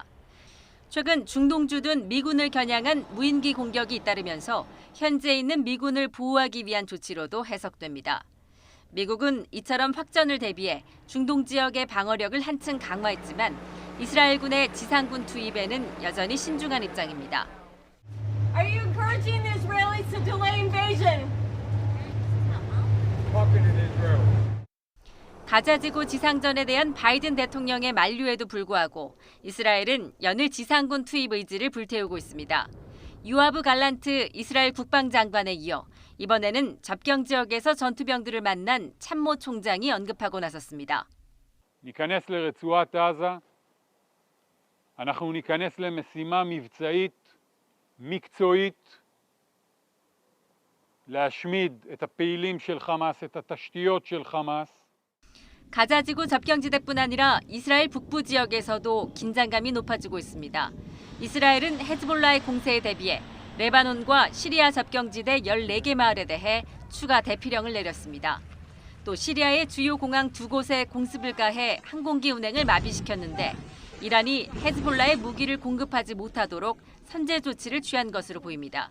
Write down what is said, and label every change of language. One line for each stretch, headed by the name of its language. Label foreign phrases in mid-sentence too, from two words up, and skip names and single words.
Korean: 최근 중동주 등 미군을 겨냥한 무인기 공격이 잇따르면서 현재 있는 미군을 보호하기 위한 조치로도 해석됩니다. 미국은 이처럼 확전을 대비해 중동 지역의 방어력을 한층 강화했지만 이스라엘군의 지상군 투입에는 여전히 신중한 입장입니다.
English: Are you encouraging the Israelis to delay invasion?
Korean: 가자지구 지상전에 대한 바이든 대통령의 만류에도 불구하고 이스라엘은 연일 지상군 투입 의지를 불태우고 있습니다. 유아브 갈란트 이스라엘 국방장관에 이어 이번에는 접경 지역에서 전투병들을 만난 참모 총장이 언급하고 나섰습니다.
Hebrew: ניכנס לרצועת עזה, אנחנו ניכנס למשימה מבצעית, מקצועית, להשמיד את הפעילים של חמאס, את התשתיות של חמאס.
Korean: 가자지구 접경지대뿐 아니라 이스라엘 북부 지역에서도 긴장감이 높아지고 있습니다. 이스라엘은 헤즈볼라의 공세에 대비해 레바논과 시리아 접경지대 14개 마을에 대해 추가 대피령을 내렸습니다. 또 시리아의 주요 공항 2곳에 공습을 가해 항공기 운행을 마비시켰는데 이란이 헤즈볼라에 무기를 공급하지 못하도록 선제 조치를 취한 것으로 보입니다.